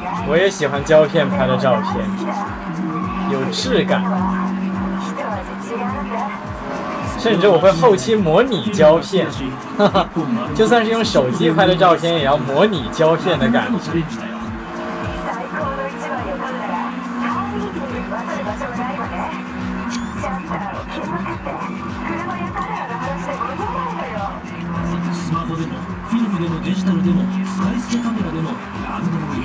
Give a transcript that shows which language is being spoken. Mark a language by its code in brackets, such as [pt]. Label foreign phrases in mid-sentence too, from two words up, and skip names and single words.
[zh] 我也喜欢胶片拍的照片，有质感。甚至我会后期模拟胶片，哈哈，就算是用手机拍的照片，也要模拟胶片的感觉。 [ja] スマホでもフィルムでもデジタルでも使い捨てカメラでも何でもいい。